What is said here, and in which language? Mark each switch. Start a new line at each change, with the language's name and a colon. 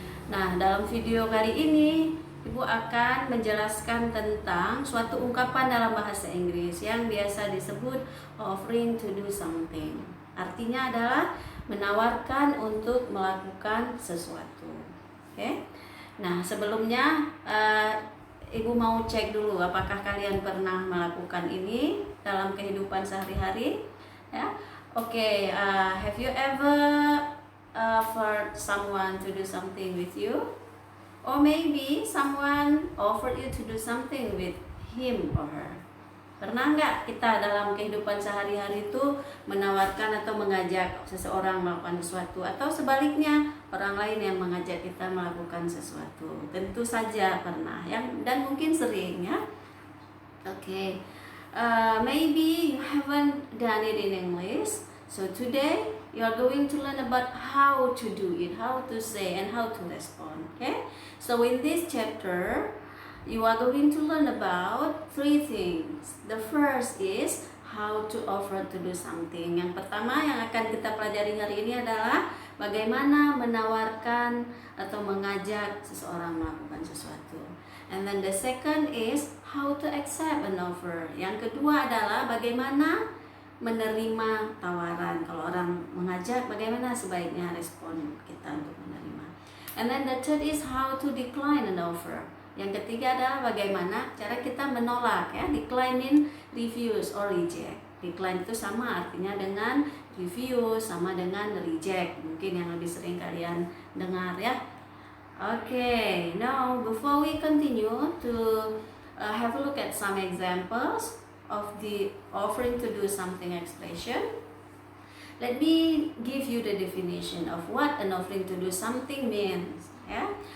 Indonesian: Nah, dalam video kali ini ibu akan menjelaskan tentang suatu ungkapan dalam bahasa Inggris yang biasa disebut
English: offering to do something.
Indonesian: Artinya adalah menawarkan untuk melakukan sesuatu. Oke. Nah, sebelumnya ibu mau cek dulu apakah kalian pernah melakukan ini dalam kehidupan sehari-hari, ya.
English: Oke, have you ever offered someone to do something with you? Or maybe someone offered you to do something with him or her.
Indonesian: Pernah nggak kita dalam kehidupan sehari-hari itu menawarkan atau mengajak seseorang melakukan sesuatu, atau sebaliknya orang lain yang mengajak kita melakukan sesuatu? Tentu saja pernah, dan mungkin sering, ya.
English: Oke, maybe you haven't done it in English. So today you are going to learn about how to do it, how to say, and how to respond. Okay? So in this chapter, you are going to learn about 3 things. The first is how to offer to do something.
Indonesian: Yang pertama yang akan kita pelajari hari ini adalah bagaimana menawarkan atau mengajak seseorang melakukan sesuatu.
English: And then the second is how to accept an offer.
Indonesian: Yang kedua adalah bagaimana menerima tawaran. Kalau orang mengajak, bagaimana sebaiknya respon kita untuk menerima.
English: And then the third is how to decline an offer.
Indonesian: Yang ketiga adalah bagaimana cara kita menolak, ya, declining, refuse, or reject. Decline itu sama artinya dengan refuse, sama dengan reject. Mungkin yang lebih sering kalian dengar, ya.
English: Okay, now before we continue to have a look at some examples of the offering to do something expression, let me give you the definition of what an offering to do something means, ya.